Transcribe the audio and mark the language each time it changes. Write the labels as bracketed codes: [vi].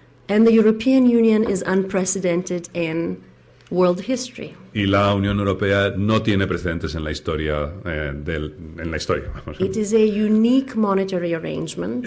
[en] And the European Union is unprecedented in world history. [es] Y la Unión Europea no tiene precedentes en la historia. Vamos. [en] It is a unique monetary arrangement